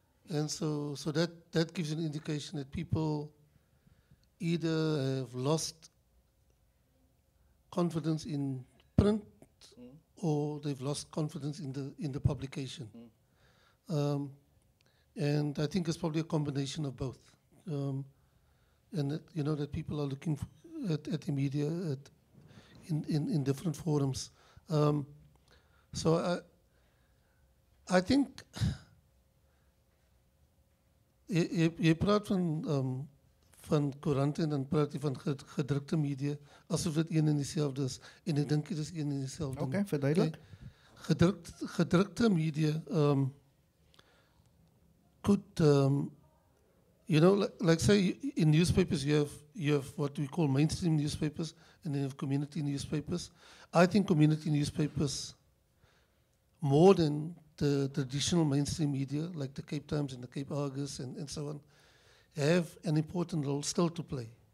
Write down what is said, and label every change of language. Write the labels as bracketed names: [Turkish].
[English] And so that gives an indication that people either have lost confidence in print or they've lost confidence in the publication. And I think it's probably a combination of both. And that, you know, that people are looking at the media in different forums. So I think [Afrikaans] je praat van koerante en dan praat je van gedrukte media, alsof het een en dezelfde is. En ik denk het is een en dezelfde. Oké, verduidelijk. Gedrukte media [English] could, you know, like say in newspapers you have what we call mainstream newspapers and then you have community newspapers. I think community newspapers, more than the traditional mainstream media like the Cape Times and the Cape Argus and so on, have an important role still to play.